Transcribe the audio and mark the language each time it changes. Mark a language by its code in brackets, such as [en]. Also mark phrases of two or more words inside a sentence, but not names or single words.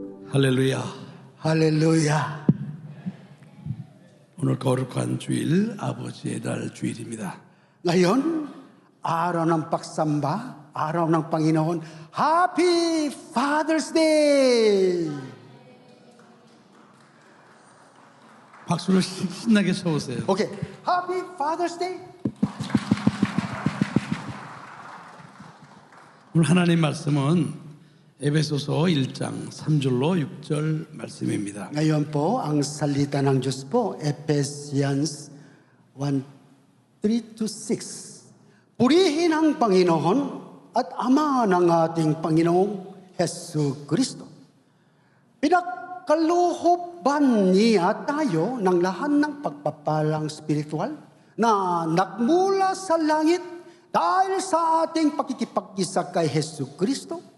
[ko] 할렐루야. 할렐루야. 오늘 거룩한 주일, 아버지의 날 주일입니다. [tl] Ngayon, araw ng pagsamba, araw ng Panginoon. [en] Happy Father's Day! [ko] 박수를 신나게 쳐보세요. [en] Okay, Happy Father's Day! [ko] 오늘 하나님 말씀은 에베소서 1장 3절로 6절 말씀입니다. [tl] Ngayon po, ang salita ng Diyos po, Ephesians 1:3-6. Purihin ang Panginoon at Ama ng ating Panginoong Hesu Kristo. Pinagkalooban niya tayo ng lahat ng pagpapalang spiritual na nagmula sa langit dahil sa ating pakikipagkisa kay Hesu Kristo.